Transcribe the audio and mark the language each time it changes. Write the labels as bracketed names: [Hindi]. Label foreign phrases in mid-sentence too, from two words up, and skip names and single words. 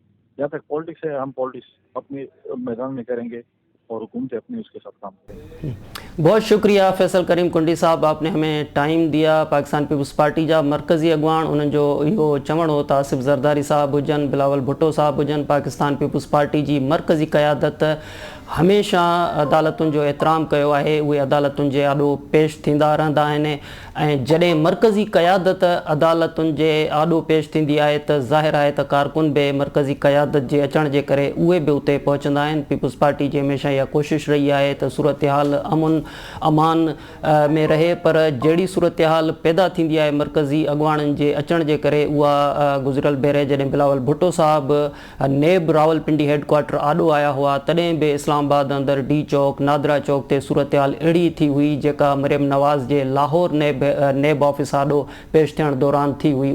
[Urdu] جہاں تک پالیٹکس ہے، ہم پالیٹکس اپنے میدان میں کریں گے اور حکومت اپنے اس کے ساتھ کام کریں. بہت شکریہ فیصل کریم کنڈی صاحب، آپ نے ہمیں ٹائم دیا. [Sindhi] پاکستان پیپلز پارٹی جا مرکزی اگوان انہوں جو یہ چمڑ ہوتا آصف زرداری صاحب ہوجن، بلاول بھٹو صاحب ہوجن، پاکستان پیپلز پارٹی جی مرکزی قیادت हमेशा अदालतुनि जो एतिराम कयो आहे, उहे अदालतुनि जे आॾो पेश थींदा रहंदा आहिनि ऐं जॾहिं मरकज़ी क़यादत अदालतुनि जे आॾो पेश थींदी आहे त ज़ाहिर आहे त कारकुन बि मरकज़ी क़यादत जे अचण जे करे उहे बि उते पहुचंदा आहिनि। पीपल्स पार्टी जी हमेशह इहा कोशिशि रही आहे त सूरत हाल अमुन अमान में रहे, पर जहिड़ी सूरत हाल पैदा थींदी आहे मरकज़ी अॻुवाणनि जे अचण जे करे, उहा गुज़िरियल भेरे जॾहिं बिलावल भुट्टो साहिबु नेब रावलपिंडी हेडक्वार्टर आॾो आया हुआ तॾहिं बि इस्लामाबाद अंदरि डी चौक नादरा चौक ते सूरत हाल अहिड़ी थी हुई जेका मरियम नवाज़ जे लाहौर नेब ऑफिस आॾो पेश थियण दौरान थी हुई।